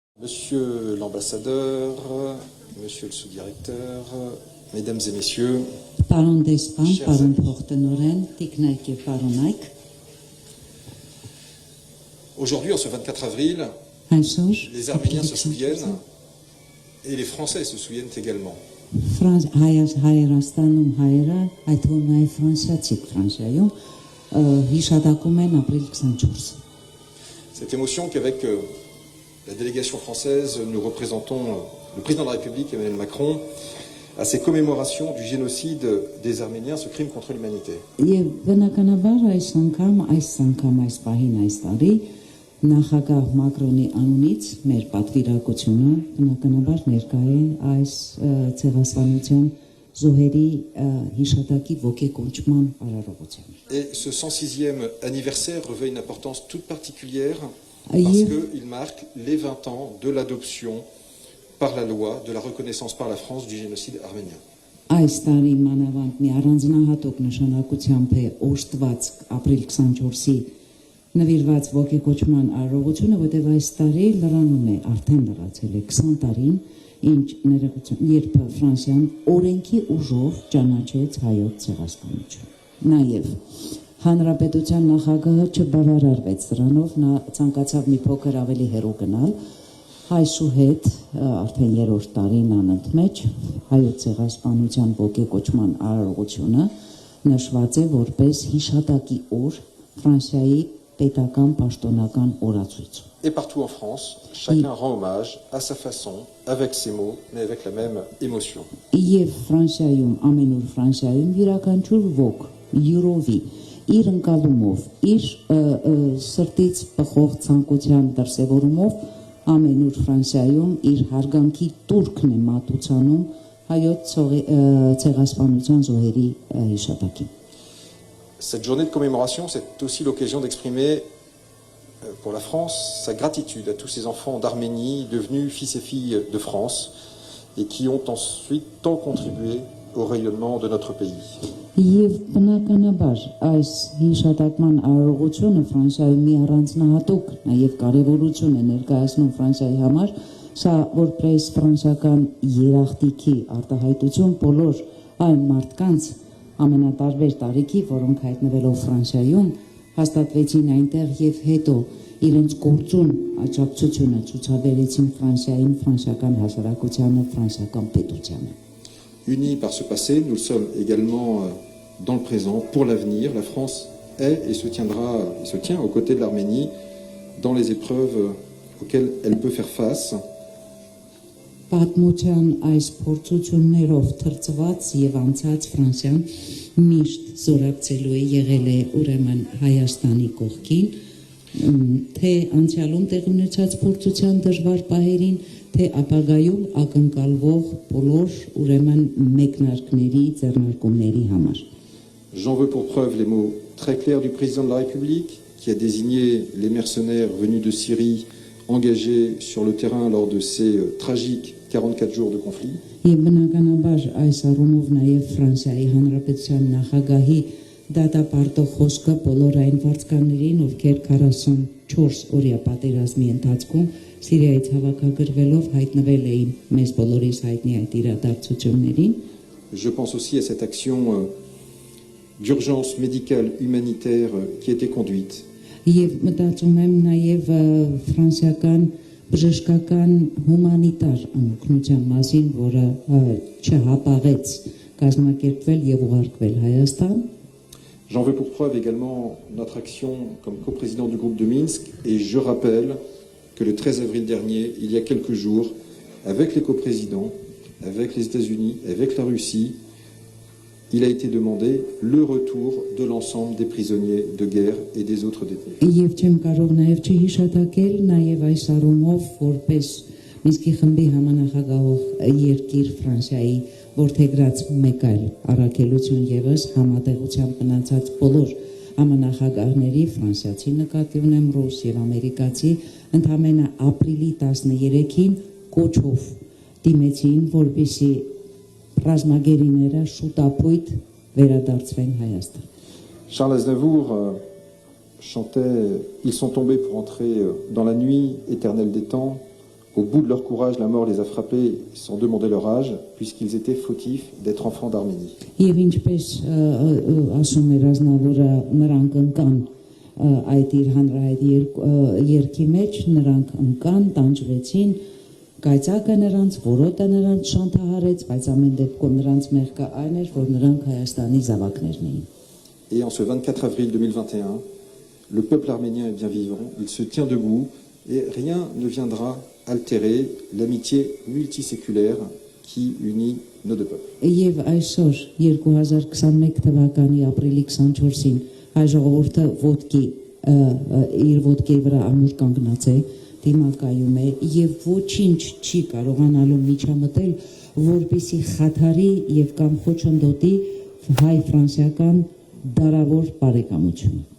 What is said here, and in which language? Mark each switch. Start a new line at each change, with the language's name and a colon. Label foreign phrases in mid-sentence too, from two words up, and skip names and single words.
French: Monsieur l'ambassadeur, monsieur le sous-directeur, mesdames et messieurs,
Armenian: Պարոն դեսպան, պարոն փոխտնօրեն, տիկնայք եւ պարոնայք,
French: aujourd'hui, en ce 24 avril,
Armenian: այսօր
French: les Arméniens se souviennent et les Français se souviennent également.
Armenian: Հայաստանում հայերը, այդ թվում նաև ֆրանսիացիք Ֆրանսիայում հիշատակում են ապրիլ 24։
French: Cette émotion qu'avec la délégation française, nous représentons le président de la République, Emmanuel Macron, à ces commémorations du génocide des Arméniens, ce crime contre l'humanité.
Armenian: Եվ բնականաբար այս պահին այս տարի նախագահ Մակրոնի անունից մեր պատվիրակությունը բնականաբար ներկա է այս ցեղասպանության զոհերի հիշատակի ոգեկոչման արարողությանը։
French: Et ce 106e anniversaire revêt une importance toute particulière parce qu'il marque les 20 ans de l'adoption par la loi de la reconnaissance par la France du génocide arménien.
Armenian: Այս տարի մանավանդ մի առանձնահատուկ նշանակությամբ է օժտված ապրիլ 24-ի նվիրված ոգեկոչման արարողությունը, որտեղ այս տարի լրանում է, արդեն լրացել է 20 տարին, երբ Ֆրանսիան օրենքի ուժով ճանաչեց հայոց ցեղասպանությունը։ Նաև Հանրապետության նախագահը չբավարարվեց դրանով, նա ցանկացավ մի փոքր ավելի հեռու գնալ։ Այսուհետ արդեն 3-րդ տարին անընդմեջ հայոց ցեղասպանության ոգեկոչման արարողությունը նշված է որպես հիշատակի օր Ֆրանսիայի պետական պաշտոնական օրացույց։
French: Et partout en France, chacun rend hommage à sa façon, avec ses mots, mais avec la même émotion.
Armenian: Եվ Ֆրանսիայում, ամենուր Ֆրանսիայում յուրաքանչյուր ոք յուրովի իր ընկալումով, իր սրտից բխող ցանկության դրսևորումով ամենուր Ֆրանսիայում իր հարգանքի տուրքն է մատուցանում հայոց ցեղասպանության զոհերի հիշատակին։
French: Cette journée de commémoration, c'est aussi l'occasion d'exprimer pour la France sa gratitude à tous ces enfants d'Arménie devenus fils et filles de France et qui ont ensuite tant contribué au rayonnement de notre pays.
Armenian: Եվ բնականաբար այս հիշատակման արարողությունը Ֆրանսիայում մի առանձնահատուկ նաև կարևորություն է ներկայացնում Ֆրանսիայի համար, սա որպես ֆրանսիական երախտիկի արտահայտություն բոլոր այն մարդկանց ամենատարբեր տարիքի, որոնք հայտնվելով Ֆրանսիայում հաստատվեցին այնտեղ եւ հետո իրենց գործուն աջակցությունը ցուցաբերեցին Ֆրանսիային, ֆրանսիական հասարակությանը, ֆրանսիական պետությանը։
French: Unis par ce passé, nous le sommes également dans le présent. Pour l'avenir, la France est et se tient aux côtés de l'Arménie dans les épreuves auxquelles elle peut faire face.
Armenian: Պատմության այս փորձություններով թրծված եւ անցած Ֆրանսիան միշտ զորակցելու է եղել է ուրեմն Հայաստանի կողքին, թե անցյալում տեղի ունեցած փորձության դժվար պահերին, թե ապագայում ակնկալվող բոլոր ուրեմն մեկնարկների, ձեռնարկումների համար։
French: J'en veux pour preuve les mots très clairs du président de la République qui a désigné les mercenaires venus de Syrie engagés sur le terrain lors de ces tragiques 44 jours de conflit.
Armenian: Եվ բնականաբար այս առումով նաև Ֆրանսիայի Հանրապետության նախագահի դատապարտող խոսքը բոլոր այն վարձկաններին, ովքեր 44 օրյա պատերազմի ընթացքում Սիրիայից հավաքագրվելով հայտնվել էին մեզ բոլորիս հայտնի այդ իրադարձություններին։
French: Je pense aussi à cette action d'urgence médicale humanitaire qui a été conduite.
Armenian: Եվ մտածում եմ նաև ֆրանսիական բժշկական հումանիտար օգնության մասին, որը չհապաղեց կազմակերպվել եւ ուղարկվել Հայաստան։
French: J'en veux pour preuve également notre action comme coprésident du groupe de Minsk et je rappelle que le 13 avril dernier, il y a quelques jours, avec les coprésidents, avec les États-Unis, avec la Russie, il a été demandé le retour de l'ensemble des prisonniers de guerre et des autres détenus.
Armenian: Եվ չեմ կարող նաև չհիշատակել նաև այս առումով որպես Մինսկի խմբի համանախագահող երկիր Ֆրանսիայի որդեգրած մեկ այլ առաքելություն եւս համատեղությամբ մնացած բոլոր համանախագահների ֆրանսիացի նկատի ունեմ ռուս եւ ամերիկացի ընդամենը ապրիլի 13-ին կոչով դիմեցին որպեսի ռազմագերիները շուտապույտ վերադարձվեն Հայաստան։
French: Charles Aznavour chantait « Ils sont tombés pour entrer dans la nuit éternelle des temps, Au bout de leur courage, la mort les a frappés sans demander leur âge, puisqu'ils étaient fautifs d'être enfants d'Arménie.
Armenian: Եվ ինչպես ասում էր Ազնավուրը, նրանք ընկան այդ իր հանրահայտ երկի մեջ, նրանք ընկան, տանջվեցին, կայծակը նրանց, որոտը նրանց շանթահարեց, բայց ամեն դեպքում նրանց մեղքը այն էր, որ նրանք Հայաստանի զավակներն էին։
French: Et en ce 24 avril 2021, le peuple arménien est bien vivant, il se tient debout et rien ne viendra altérer l'amitié multiséculaire qui unit nos deux peuples.
Armenian: Եվ այսօր 2021 թվականի ապրիլի 24-ին հայ ժողովուրդը իր ոտքի վրա ամուր կանգնած է, դիմակայում է եւ ոչինչ չի կարողանալու միջամտել, որպեսի խաթարի եւ կամ խոչընդոտի հայ-ֆրանսիական դարավոր բարեկամությունը։